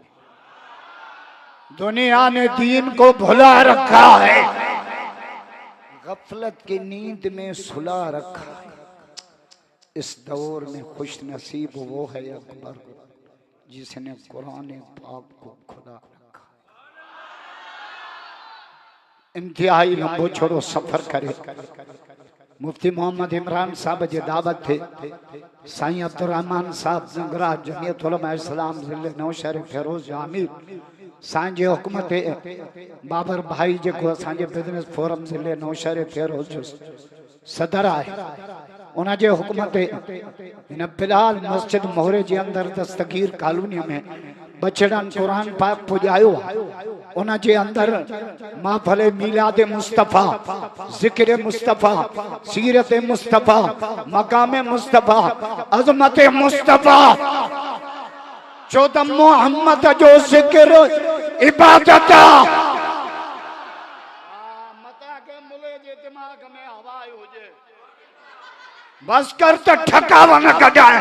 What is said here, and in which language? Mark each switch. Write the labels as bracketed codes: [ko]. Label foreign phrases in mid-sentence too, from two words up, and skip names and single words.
[ur] دنیا نے دین کو بھلا رکھا ہے، غفلت کی نیند میں سلا رکھا ہے. اس دور میں خوش نصیب وہ ہے اکبر جس نے قرآن پاک کو کھلا رکھا. [sd] इंतहाई लंबो छोड़ो सफर करे। मुफ्ती मोहम्मद इमरान साहब जे दावत थे साईं अब्दुर्रहमान साहब नगरा जमीयत उलमा इस्लाम जिले नौशहर फिरोज आमिर साईं जे हुकूमत बाबर भाई जेको असांजे बिजनेस फोरम जिले नौशहर फिरोज सदर आहे, उन जे हुकूमत इन बिलाल मस्जिद मोहरे जे अंदर दस्तगीर कॉलोनी में बचड़न कुरान पाक पुजायो। उन जे अंदर महफिल मिलाद मुस्तफा, जिक्र मुस्तफा, सीरत मुस्तफा, मकाम मुस्तफा, अजमत मुस्तफा, चौदह मोहम्मद जो जिक्र इबादत बस कर तो ठकावा न कजाए।